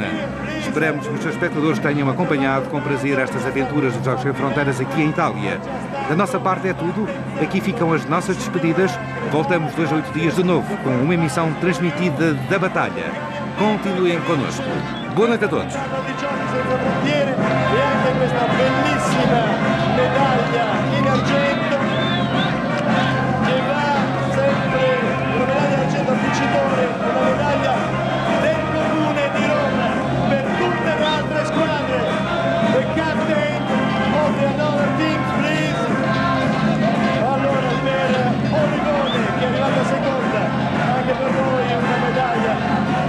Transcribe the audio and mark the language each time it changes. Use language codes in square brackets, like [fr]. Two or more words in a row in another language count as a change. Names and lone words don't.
[pt] Esperamos que os seus espectadores tenham acompanhado com prazer estas aventuras dos Jogos Sem Fronteiras aqui em Itália. Da nossa parte é tudo. Aqui ficam as nossas despedidas. Voltamos 2 a 8 dias de novo com uma emissão transmitida da batalha. Continuem connosco. Boa noite a todos. [it] Vincitore, una medaglia del comune di Roma per tutte le altre squadre. [en] The captain of the other teams, please. [it] Allora per Olivone che è arrivata seconda, anche per voi una medaglia.